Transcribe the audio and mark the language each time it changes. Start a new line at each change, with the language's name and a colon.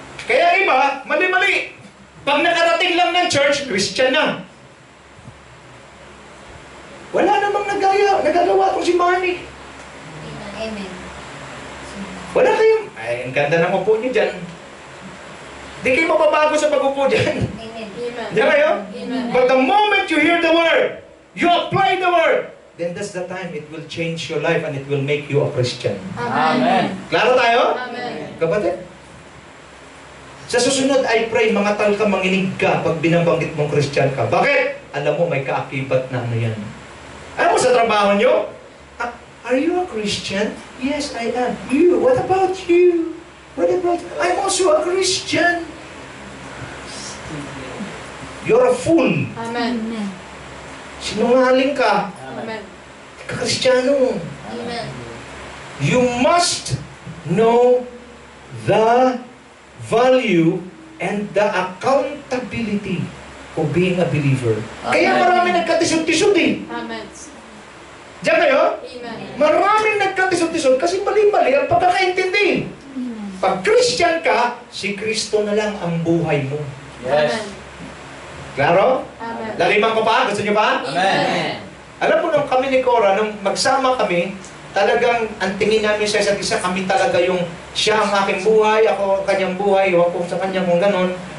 Filipino: Kaya iba, mali-mali. Pag nakarating lang ng church, Christian na. Wala namang nagagawa kung si Manny. Amen. Wala kayong, ay, ang ganda ng upo niyo dyan. Di kayo mababago sa pag-upo dyan. Amen. Diyan kayo? Amen.
English: But the moment you hear the word, you apply the word, then that's the time it will change your life and it will make you a Christian. Amen.
Filipino: Klaro tayo? Amen. Kapatid? Sa susunod,
English: I pray,
Filipino: mga tal ka, manginig ka pag binabanggit mong Christian ka. Bakit? Alam mo, may kaakibat na ano yan. Alam mo sa trabaho nyo?
English: Are you a Christian? Yes, I am. You, what about you? What about you? I'm also a Christian. You're a fool. Amen.
Filipino: Sinungaling ka. Amen. Ka-Kristiyano. Amen.
English: You must know the value and the accountability of being a believer.
Filipino: Kaya Amen. marami nagkatisod-tisod eh. Amen. Diyan kayo? Amen. Maraming nagkatisod-tisod kasi mali-mali ang pagkakaintindi. Pag Christian ka, si Kristo na lang ang buhay mo. Yes. Klaro? Amen. Laliman ko pa? Gusto niyo pa? Amen. Alam mo nung kami ni Cora, nung magsama kami, talagang ang tingin namin sa isa't isa, kami talaga yung siya ang aking buhay, ako ang kanyang buhay, o ako sa kanya kung ganon.